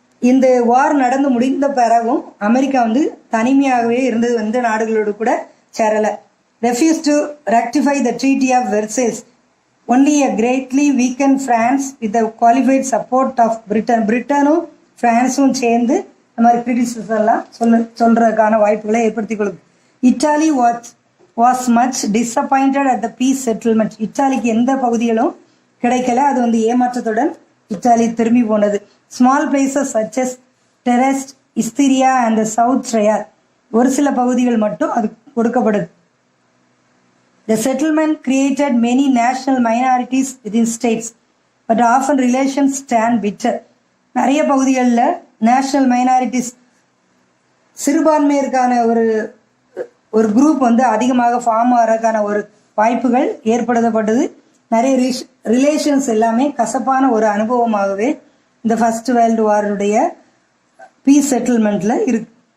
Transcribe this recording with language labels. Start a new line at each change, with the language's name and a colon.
Tamil: இந்த வார் நடந்து முடிந்த பிறகும் அமெரிக்கா வந்து தனிமையாகவே இருந்தது, எந்த நாடுகளோடு கூட சேரலை.
English: Refuse to rectify the treaty of Versailles. Only a greatly weakened France with the qualified support of Britain.
Tamil: பிரிட்டனும் பிரான்ஸும் சேர்ந்து இந்த மாதிரி கிரிட்டிசிசம் எல்லாம் சொல்றதுக்கான வாய்ப்புகளை ஏற்படுத்தி கொடுக்கு.
English: Italy was much disappointed at the peace settlement.
Tamil: இத்தாலிக்கு எந்த பகுதிகளும் கிடைக்கல, அது வந்து ஏமாற்றத்துடன் இத்தாலி திரும்பி போனது. Small places சச்சஸ் terrace, இஸ்திரியா and south ட்ரையார், ஒரு சில பகுதிகள் மட்டும் அது கொடுக்கப்படுது.
English: The settlement created many national minorities within states, but often relations stand bitter.
Tamil: நிறைய பகுதிகளில் நேஷனல் மைனாரிட்டிஸ், சிறுபான்மையருக்கான ஒரு குரூப் வந்து அதிகமாக ஃபார்ம் ஆகிறதுக்கான ஒரு வாய்ப்புகள் ஏற்படுத்தப்பட்டது. நிறைய ரிலேஷன்ஸ் எல்லாமே கசப்பான ஒரு அனுபவமாகவே இந்த ஃபர்ஸ்ட் வேர்ல்டு வாருடைய பீஸ் செட்டில்மெண்ட்ல இருக்கு.